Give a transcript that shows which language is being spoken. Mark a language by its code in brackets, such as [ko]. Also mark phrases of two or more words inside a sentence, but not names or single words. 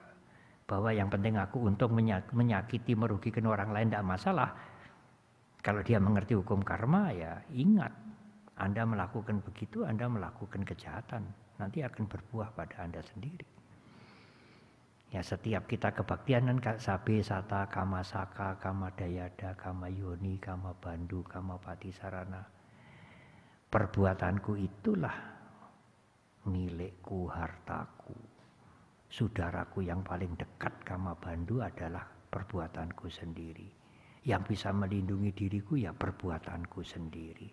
[id] Bahwa yang penting aku untung, menyakiti, merugikan orang lain enggak masalah. Kalau dia mengerti hukum karma, ya ingat. Anda melakukan begitu, Anda melakukan kejahatan. Nanti akan berbuah pada Anda sendiri. Ya setiap kita kebaktian kan [pi] sabe sata kama saka kama dayada kama yoni kama bandu kama patisarana. [id] Perbuatanku itulah milikku, hartaku. Saudaraku yang paling dekat [pi] kama bandu [id] adalah perbuatanku sendiri. Yang bisa melindungi diriku ya perbuatanku sendiri.